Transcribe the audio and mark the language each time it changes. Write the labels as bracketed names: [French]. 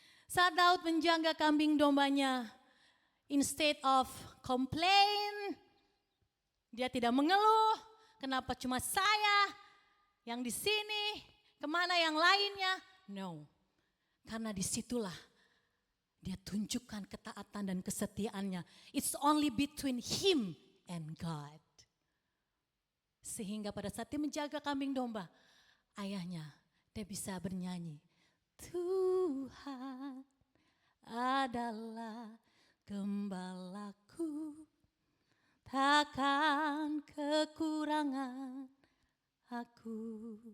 [Indonesian] Saat Daud menjaga kambing dombanya, [English] instead of complain, [Indonesian] dia tidak mengeluh, kenapa cuma saya yang di sini, kemana yang lainnya? No, karena disitulah dia tunjukkan ketaatan dan kesetiaannya. [English] It's only between him and God. [Indonesian] Sehingga pada saat dia menjaga kambing domba, ayahnya dia bisa bernyanyi, Tuhan adalah gembalaku, takkan kekurangan aku.